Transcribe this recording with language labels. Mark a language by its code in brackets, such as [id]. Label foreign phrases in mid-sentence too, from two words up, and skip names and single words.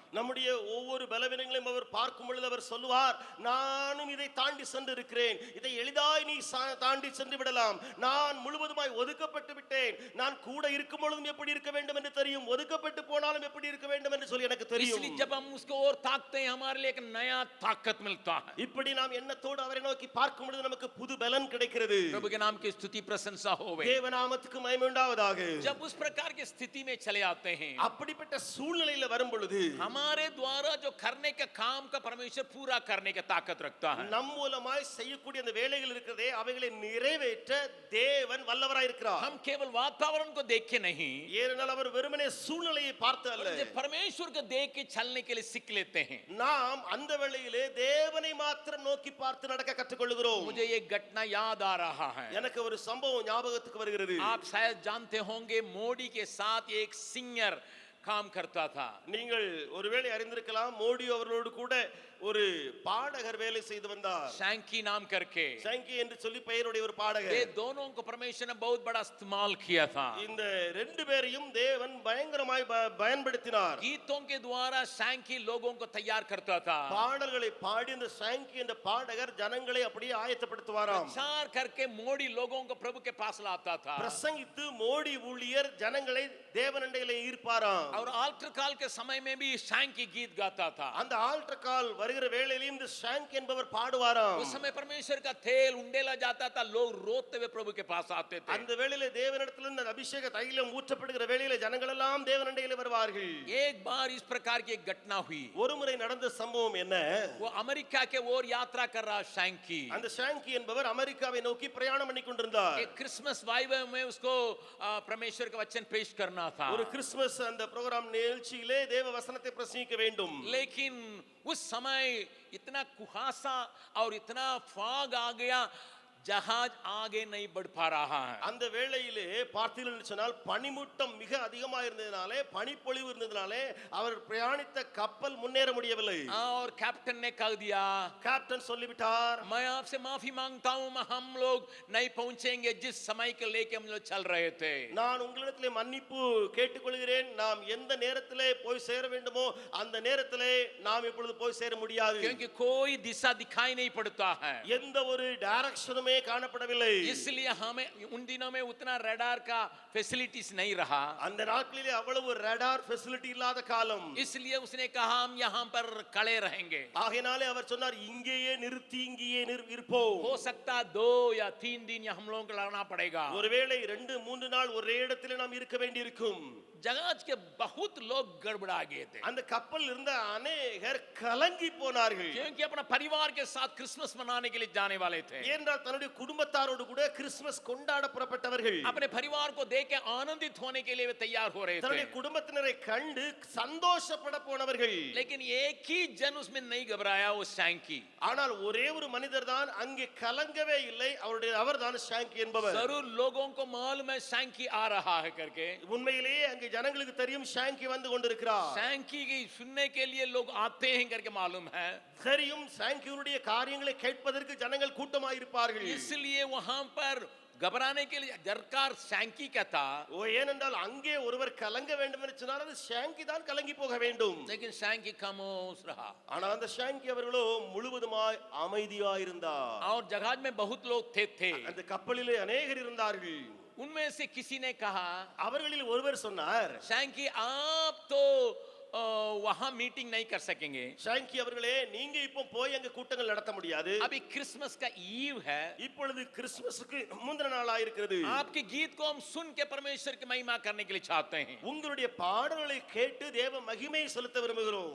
[ta] நம்முடைய ஒவ்வொரு பலவீனங்களையும் அவர் பார்க்கும் பொழுது அவர் சொல்லுவார், நானும் இதை தாண்டி சென்று இருக்கிறேன், இதை எளிதாய் நீ தாண்டி சென்று விடலாம், நான் முழுவதுமாய் ஒதுக்கப்பட்டு விட்டேன், நான் கூட இருக்கும் பொழுதும் எப்படி இருக்க வேண்டும் என்று தெரியும், ஒதுக்கப்பட்டு போனாலும் எப்படி இருக்க வேண்டும் என்று சொல்லி எனக்கு தெரியும். [hi] इसलिए जब हम उसको और ताकते हैं, हमारे लिए एक नया ताकत मिलता है। [ta] இப்படி நாம் எண்ணத்தோடு அவரை நோக்கி பார்க்கும் பொழுது நமக்கு புது பலன் கிடைக்கிறது. [hi] प्रभु के नाम की स्तुति प्रशंसा होवे। [ta] தேவநாமத்துக்கு மகிமை உண்டாவதாக. [hi] जब उस प्रकार की स्थिति में चले आते हैं, [ta] அப்படிப்பட்ட சூழ்நிலையில வரும் பொழுது [hi] हमारे द्वारा जो करने के काम का परमेश्वर पूरा करने की ताकत रखता है। [ta] நம் மூலமாய் செய்யக்கூடிய அந்த வேலைகள் இருக்கிறதே, அவைகளை நிறைவேற்ற தேவன் வல்லவராய் இருக்கிறார். [hi] हम केवल वातावरण को देख के नहीं, [ta] ஏனென்றால் அவர் வெறுமனே சூழ்நிலையை பார்த்து அல்ல, [hi] परमेश्वर को देख के चलने के लिए सीख लेते हैं। [ta] நாம் அந்த வேளையிலே தேவனை மாத்திரம் நோக்கி பார்த்து நடக்க கற்றுக்கொள்கிறோம். [hi] मुझे एक घटना याद आ रहा है। [ta] எனக்கு ஒரு சம்பவம் ஞாபகத்துக்கு வருகிறது. [hi] आप शायद जानते होंगे, मोदी के साथ एक सिंगर काम करता था। [ta] நீங்கள் ஒருவேளை அறிந்திருக்கலாம், மோடி அவர்களோடு கூட ஒரு பாடகர் வேலை செய்து வந்தார். [hi] शैंकी नाम करके। [ta] ஷாங்கி என்று சொல்லி பெயருடைய ஒரு பாடகர். [hi] ये दोनों को परमेश्वर ने बहुत बड़ा इस्तेमाल किया था। [ta] இந்த ரெண்டு பேரையும் தேவன் பயங்கரமாய் பயன்படுத்தினார். [hi] गीतों के द्वारा शैंकी लोगों को तैयार करता था। [ta] பாடல்களை பாடி இந்த ஷாங்கி என்ற பாடகர் ஜனங்களை அப்படியே ஆயத்தப்படுத்துவாராம். [hi] प्रचार करके मोड़ी लोगों को प्रभु के पास लाता था। [ta] பிரசங்கித்து மோடி ஊழியர் ஜனங்களை தேவனண்டையிலே ஈர்ப்பாராம். [hi] और [en] altar call [hi] के समय में भी शैंकी गीत गाता था। [ta] அந்த [en] altar call [ta] வருகிற வேளையிலும் இந்த ஷாங்கி என்பவர் பாடுவாராம். [hi] उस समय परमेश्वर का तेल उंडेला जाता था, लोग रोते हुए प्रभु के पास आते थे। [ta] அந்த வேளையிலே தேவனிடத்திலிருந்து அந்த அபிஷேக தைலம் ஊற்றப்படுகிற வேளையிலே ஜனங்கள் எல்லாம் தேவனண்டையிலே வருவார்கள். [hi] एक बार इस प्रकार की एक घटना हुई। [ta] ஒருமுறை நடந்த சம்பவம் என்ன? [hi] वो अमेरिका के ओर यात्रा कर रहा शैंकी। [ta] அந்த ஷாங்கி என்பவர் அமெரிக்காவை நோக்கி பிரயாணம் பண்ணி கொண்டிருந்தார். [hi] एक [en] Christmas Eve [hi] में उसको परमेश्वर का वचन पेश करना था। [ta] ஒரு கிறிஸ்துமஸ் அந்த ப்ரோகிராம் நிகழ்ச்சியிலே தேவ வசனத்தை பிரசங்கிக்க வேண்டும். [hi] लेकिन उस समय इतना कुहासा और इतना फॉग आ गया, जहाज आगे नहीं बढ़ पा रहा है। [ta] அந்த வேளையிலே பார்த்தீர்கள் என்று சொன்னால் பனிமூட்டம் மிக அதிகமாக இருந்ததினாலே பனிப்பொழிவு இருந்ததினாலே அவர் பிரயாணித்த கப்பல் முன்னேற முடியவில்லை. [hi] और कैप्टन ने कह दिया, [ta] கேப்டன் சொல்லிவிட்டார், [hi] मैं आपसे माफी मांगता हूं, हम लोग नहीं पहुंचेंगे जिस समय के लेके हम लोग चल रहे थे। [ta] நான் உங்களிடத்திலே மன்னிப்பு கேட்டுக்கொள்கிறேன். நாம் எந்த நேரத்திலே போய் சேர வேண்டுமோ அந்த நேரத்திலே நாம் இப்பொழுது போய் சேர முடியாது. [hi] क्योंकि कोई दिशा दिखाई नहीं पड़ता है। [ta] எந்த ஒரு டைரக்ஷனுமே காணப்படவில்லை. [hi] इसलिए हमें उन दिनों में उतना रडार का फैसिलिटीज नहीं रहा। [ta] அந்த நாட்களிலே அவ்வளவு [en] radar facility [ta] இல்லாத காலம். [hi] इसलिए उसने कहा हम यहाँ पर खड़े रहेंगे। [ta] ஆகையினாலே அவர் சொன்னார், இங்கேயே நிறுத்தி இங்கேயே இருப்போம். [hi] हो सकता 2 या 3 दिन या हम लोगों को लगना पड़ेगा। [ta] ஒருவேளை 2-3 நாள் ஒரே இடத்திலே நாம் இருக்க வேண்டியிருக்கும். [hi] जहाज के बहुत लोग गड़बड़ा गए थे, [ta] அந்த கப்பல் இருந்த अनेகர் கலங்கி போனார்கள். [hi] क्योंकि अपना परिवार के साथ क्रिसमस मनाने के लिए जाने वाले थे। [ta] ஏனென்றால் தன்னுடைய குடும்பத்தாரோடு கூட கிறிஸ்துமஸ் கொண்டாட புறப்பட்டவர்கள். [hi] अपने परिवार को देख के आनंदित होने के लिए वे तैयार हो रहे थे। [ta] தன்னுடைய குடும்பத்தினரை கண்டு சந்தோஷப்பட போனவர்கள். [hi] लेकिन एक ही जन उसमें नहीं घबराया, वो शैंकी। [ta] ஆனால் ஒரே ஒரு மனிதர் தான் அங்கே கலங்கவே இல்லை. அவர்தான் ஷாங்கி என்பவர். [hi] जरूर लोगों को मालूम है शैंकी आ रहा है करके। [ta] உண்மையிலேயே அங்கே ஜனங்களுக்கு தெரியும் ஷாங்கி வந்து கொண்டிருக்கிறார். [hi] शैंकी की सुनने के लिए लोग आते हैं करके मालूम है। [ta] தெரியும் ஷாங்கியுடைய காரியங்களை கேட்பதற்கு ஜனங்கள் கூட்டமாக இருப்பார்கள். [hi] इसलिए वहां पर घबराने के लिए दरकार शैंकी का था। [ta] ஓ, ஏனென்றால் அங்கே ஒருவர் கலங்க வேண்டும் என்று சொன்னால் அது ஷாங்கி தான் கலங்கி போக வேண்டும். [hi] लेकिन शैंकी खामोश रहा। [ta] ஆனால் அந்த ஷாங்கி அவர்களோ முழுவதுமாய் அமைதியாயிருந்தார். [hi] और जहाज में बहुत लोग थे। [ta] அந்த கப்பலிலே अनेகர் இருந்தார்கள். [hi] उनमें से किसी ने कहा, [ta] அவர்களில் ஒருவர் சொன்னார், [hi] शैंकी आप तो वहां मीटिंग नहीं कर सकेंगे। [ta] ஷாங்கி அவர்களே, நீங்க இப்போ போய் அங்க கூட்டங்கள் நடத்த முடியாது. [hi] अभी क्रिसमस का ईव है। [ta] இப்பொழுது கிறிஸ்துமஸ்க்கு முந்தின நாளாக இருக்கிறது. [hi] आपके गीत को हम सुन के परमेश्वर की महिमा करने के लिए चाहते हैं। [ta] உங்களுடைய பாடல்களை கேட்டு தேவ மகிமை செலுத்த விரும்புகிறோம்.